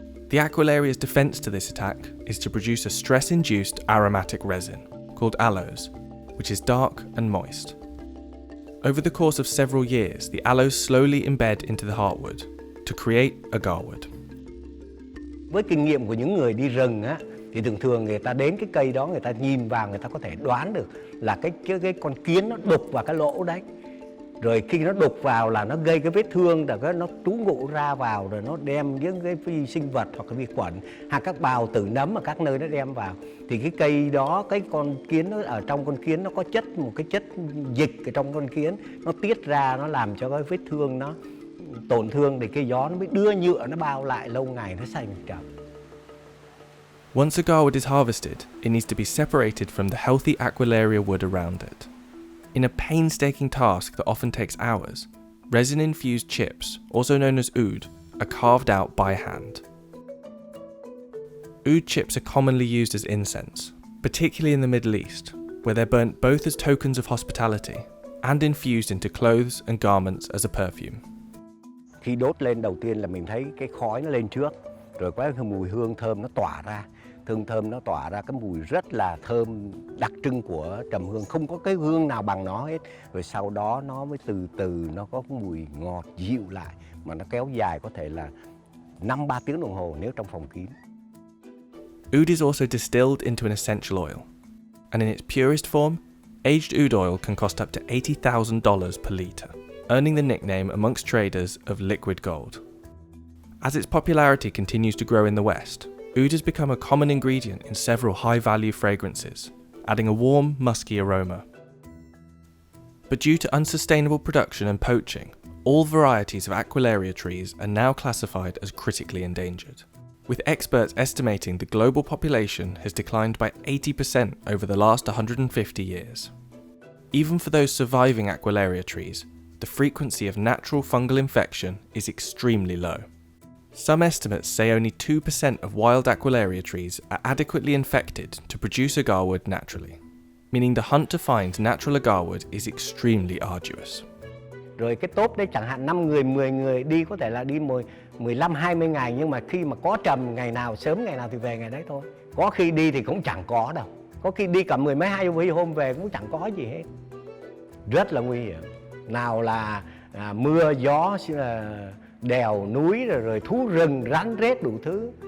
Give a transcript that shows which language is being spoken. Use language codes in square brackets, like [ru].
[en] The Aquilaria's defense to this attack is to produce a stress-induced aromatic resin, called aloes, which is dark and moist. Over the course of several years, the aloes slowly embed into the heartwood to create agarwood. [vi] Với kinh nghiệm của những người đi rừng á, thì thường người ta đến cái cây đó, người ta nhìn vào, người ta có thể đoán được là cái con kiến nó đục vào cái lỗ đấy. Rồi khi nó đục vào là nó gây cái vết thương, rồi nó trú ngụ ra vào, rồi nó đem những cái vi sinh vật hoặc cái vi khuẩn hoặc các bào tử nấm ở các nơi nó đem vào. Thì cái cây đó, cái con kiến nó ở trong con kiến nó có một cái chất dịch ở trong con kiến, nó tiết ra, nó làm cho cái vết thương nó tổn thương, thì cái gió nó mới đưa nhựa nó bao lại, lâu ngày nó thành chậm. [en] Once agarwood is harvested, it needs to be separated from the healthy Aquilaria wood around it. In a painstaking task that often takes hours, resin-infused chips, also known as oud, are carved out by hand. Oud chips are commonly used as incense, particularly in the Middle East, where they're burnt both as tokens of hospitality and infused into clothes and garments as a perfume. [vi] Khi đốt lên đầu tiên là mình thấy cái khói nó lên trước, rồi có cái mùi hương thơm nó tỏa ra. Thơm nó tỏa ra cái mùi rất là thơm đặc trưng của trầm hương, không có cái hương nào bằng nó hết. Rồi sau đó nó mới từ từ nó có mùi ngọt dịu lại, mà nó kéo dài có thể là 5-3 tiếng đồng hồ nếu trong phòng kín. [en] Oud is also distilled into an essential oil, and in its purest form, aged oud oil can cost up to $80,000 per litre, earning the nickname amongst traders of liquid gold. As its popularity continues to grow in the West, oud has become a common ingredient in several high-value fragrances, adding a warm, musky aroma. But due to unsustainable production and poaching, all varieties of Aquilaria trees are now classified as critically endangered, with experts estimating the global population has declined by 80% over the last 150 years. Even for those surviving Aquilaria trees, the frequency of natural fungal infection is extremely low. Some estimates say only 2% of wild Aquilaria trees are adequately infected to produce agarwood naturally. meaning the hunt to find natural agarwood is extremely arduous. [vi] Rồi cái tốp đấy chẳng hạn 5 người, 10 người đi có thể là đi 15, 20 ngày, nhưng mà khi mà có trầm ngày nào sớm ngày nào thì về ngày đấy thôi. Có khi đi thì cũng chẳng có đâu. Có khi đi cả 10 mấy 20 hôm về cũng chẳng có gì hết. Rất là nguy hiểm. Nào là mưa, gió, đèo, núi, rồi thú rừng, rắn rết đủ thứ.